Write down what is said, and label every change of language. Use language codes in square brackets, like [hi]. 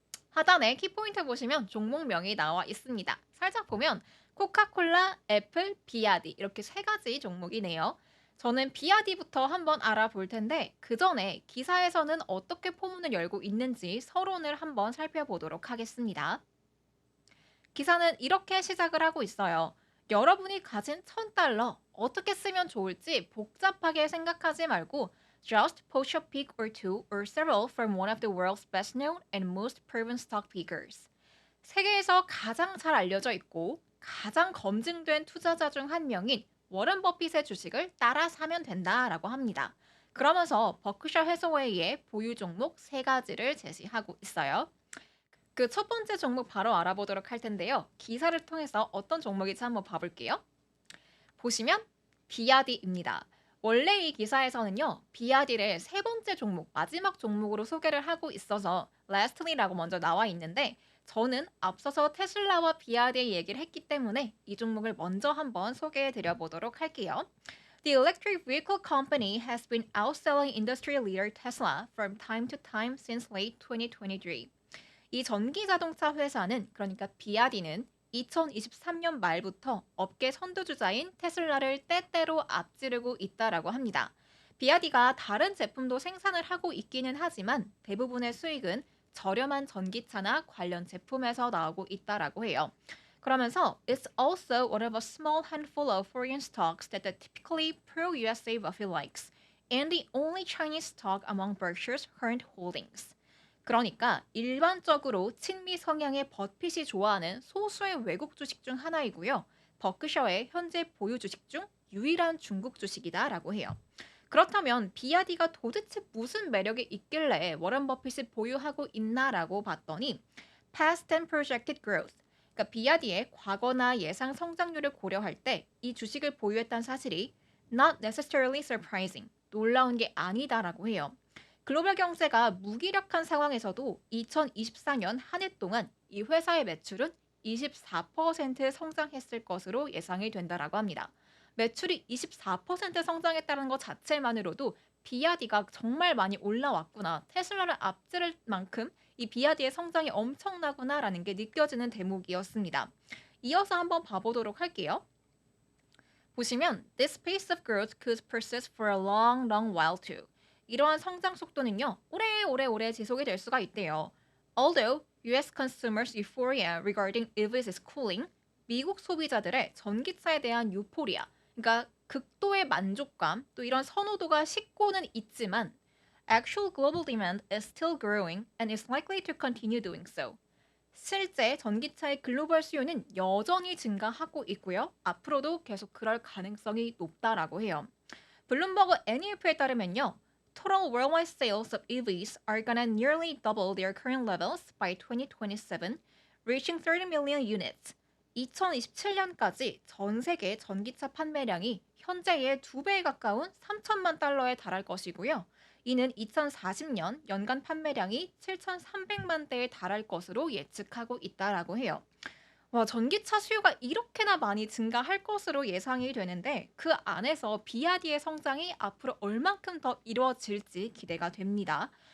[ko] 하단에 키포인트 보시면 종목명이 나와 있습니다. 살짝 보면 코카콜라, 애플, 비아디 이렇게 세 가지 종목이네요. 저는 비아디부터 한번 알아볼 텐데 그 전에 기사에서는 어떻게 포문을 열고 있는지 서론을 한번 살펴보도록 하겠습니다. 기사는 이렇게 시작을 하고 있어요. 여러분이 가진 1000달러 어떻게 쓰면 좋을지 복잡하게 생각하지 말고 [en] just poach a pick or two or several from one of the world's best known and most proven stock pickers. [ko] 세계에서 가장 잘 알려져 있고 가장 검증된 투자자 중 한 명인 워런 버핏의 주식을 따라 사면 된다라고 합니다. 그러면서 버크셔 해서웨이의 보유 종목 세 가지를 제시하고 있어요. 그 첫 번째 종목 바로 알아보도록 할 텐데요. 기사를 통해서 어떤 종목인지 한번 봐볼게요. 보시면 비아디입니다. 원래 이 기사에서는요. 비아디를 세 번째 종목, 마지막 종목으로 소개를 하고 있어서 lastly라고 먼저 나와 있는데 저는 앞서서 테슬라와 비아디의 얘기를 했기 때문에 이 종목을 먼저 한번 소개해 드려 보도록 할게요. [en] The electric vehicle company has been outselling industry leader Tesla from time to time since late 2023. [ko] 이 전기 자동차 회사는 그러니까 비아디는 2023년 말부터 업계 선두주자인 테슬라를 때때로 앞지르고 있다라고 합니다. 비아디가 다른 제품도 생산을 하고 있기는 하지만 대부분의 수익은 저렴한 전기차나 관련 제품에서 나오고 있다라고 해요. 그러면서 [en] it's also one of a small handful of foreign stocks that the typically pro-USA Buffett likes and the only Chinese stock among Berkshire's current holdings. [ko] 그러니까 일반적으로 친미 성향의 버핏이 좋아하는 소수의 외국 주식 중 하나이고요. 버크셔의 현재 보유 주식 중 유일한 중국 주식이다라고 해요. 그렇다면 비아디가 도대체 무슨 매력이 있길래 워런 버핏이 보유하고 있나라고 봤더니 [en] past and projected growth. [ko] 그러니까 비아디의 과거나 예상 성장률을 고려할 때 이 주식을 보유했다는 사실이 [en] not necessarily surprising. [ko] 놀라운 게 아니다라고 해요. 글로벌 경제가 무기력한 상황에서도 2024년 한 해 동안 이 회사의 매출은 24% 성장했을 것으로 예상이 된다라고 합니다. 매출이 24% 성장했다는 것 자체만으로도 비아디가 정말 많이 올라왔구나. 테슬라를 앞지를 만큼 이 비아디의 성장이 엄청나구나라는 게 느껴지는 대목이었습니다. 이어서 한번 봐보도록 할게요. 보시면 [en] This pace of growth could persist for a long, long while too. [ko] 이러한 성장 속도는요, 오래 지속이 될 수가 있대요. [en] Although US consumers' euphoria regarding EVs is cooling, [ko] 미국 소비자들의 전기차에 대한 유포리아, 그러니까 극도의 만족감, 또 이런 선호도가 식고는 있지만 [en] actual global demand is still growing and is likely to continue doing so. [ko] 실제 전기차의 글로벌 수요는 여전히 증가하고 있고요. 앞으로도 계속 그럴 가능성이 높다라고 해요. 블룸버그 NEF에 따르면요. [en] Total worldwide sales of EVs are gonna nearly double their current levels by 2027, reaching 30 million units. [ko] 2027년까지 전 세계 전기차 판매량이 현재의 2배에 가까운 3천만 달러에 달할 것이고요. 이는 2040년 연간 판매량이 7,300만 대에 달할 것으로 예측하고 있다라고 해요. 와, 전기차 수요가 이렇게나 많이 증가할 것으로 예상이 되는데 그 안에서 비아디의 성장이 앞으로 얼만큼 더 이루어질지 기대가 됩니다.